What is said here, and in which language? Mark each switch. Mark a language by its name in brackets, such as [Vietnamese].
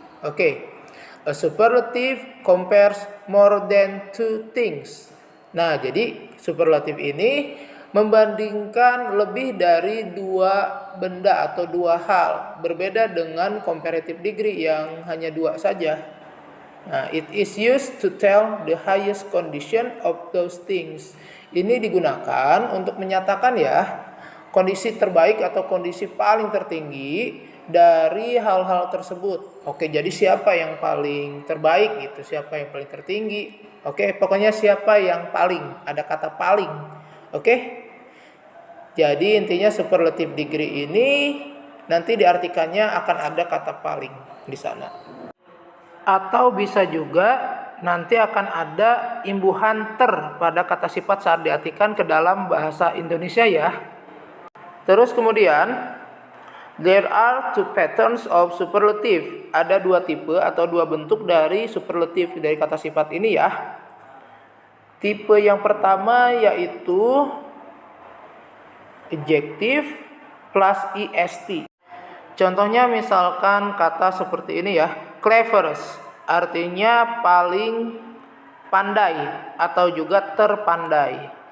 [English] Oke, a superlative compares more than two things. [Indonesian] Nah, jadi superlative ini membandingkan lebih dari dua benda atau dua hal, berbeda dengan comparative degree yang hanya dua saja. [English] Nah, it is used to tell the highest condition of those things. [Indonesian] Ini digunakan untuk menyatakan ya kondisi terbaik atau kondisi paling tertinggi dari hal-hal tersebut. Oke, jadi siapa yang paling terbaik gitu, siapa yang paling tertinggi. Oke, pokoknya siapa yang paling, ada kata paling. Oke. Jadi intinya superlative degree ini nanti diartikannya akan ada kata paling di sana. Atau bisa juga nanti akan ada imbuhan ter pada kata sifat saat diartikan ke dalam bahasa Indonesia ya. Terus kemudian [English] there are two patterns of superlative. [Indonesian] Ada dua tipe atau dua bentuk dari superlative dari kata sifat ini ya. Tipe yang pertama yaitu adjective plus est. Contohnya misalkan kata seperti ini ya, cleverest artinya paling pandai atau juga terpandai.